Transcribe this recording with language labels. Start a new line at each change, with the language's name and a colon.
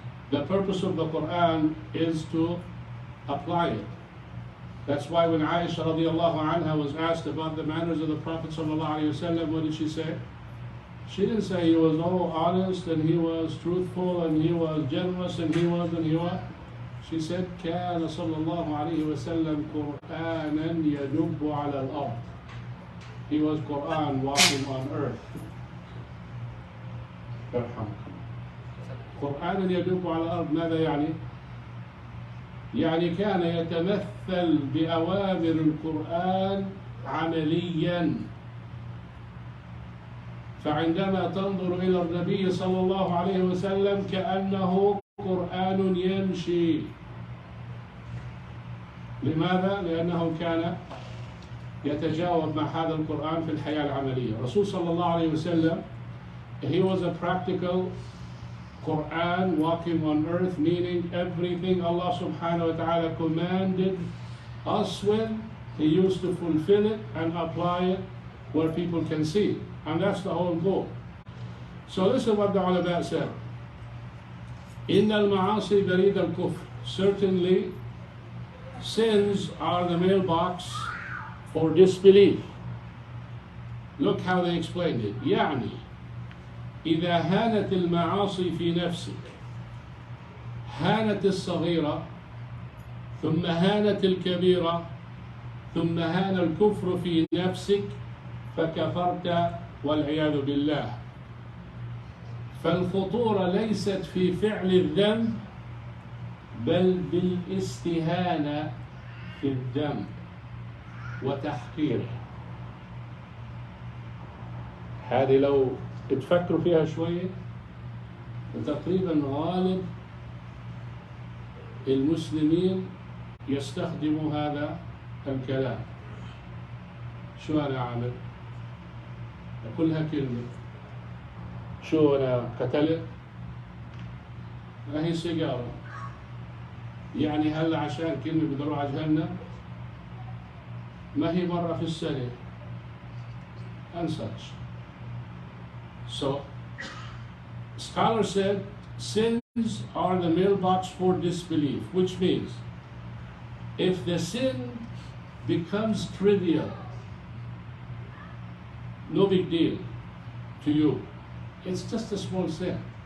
English: The purpose of the Quran is to apply it. That's why when Aisha radiallahu anha was asked about the manners of the Prophet sallallahu alaihi wasallam, what did she say? She didn't say he was all honest and he was truthful and he was generous and he was. She said,
Arabic: كان صلى الله عليه وسلم قرآنا يدب على الأرض.
English: He was Quran walking on earth.
Arabic: قرآنا يدب على الأرض ماذا يعني؟ يعني كان يتمثل بأوامر القرآن عمليا. فعندما تنظر إلى النبي صلى الله عليه وسلم كأنه قرآن يمشي. لماذا؟ لأنه كان يتجاوب مع هذا القرآن في الحياة العملية. الرسول صلى الله عليه وسلم,
English: he was a practical Quran walking on earth, meaning everything Allah subhanahu wa ta'ala commanded us with, he used to fulfill it and apply it where people can see. And that's the whole goal. So listen what the ulama said.
Arabic: إن المعاصي بريد الكفر.
English: Certainly, sins are the mailbox for disbelief. Look how they explained it.
Arabic: يعني إذا هانت المعاصي في نفسك هانت الصغيرة ثم هانت الكبيرة ثم هان الكفر في نفسك فكفرت والعياذ بالله. فالخطورة ليست في فعل الذنب بل بالاستهانة في الذنب وتحقيره. هذه لو تفكروا فيها شوية تقريبا غالب المسلمين يستخدموا هذا الكلام. شو أنا أعمل؟ أقولها كلمة. شو أنا قتلت؟ ما هي سيجارة. يعني هلا عشان كلمة بدي أروح على جهنم؟ ما هي مرة في السنة.
English: And such. So, scholars said sins are the mailbox for disbelief, which means if the sin becomes trivial, no big deal to you, it's just a small sin.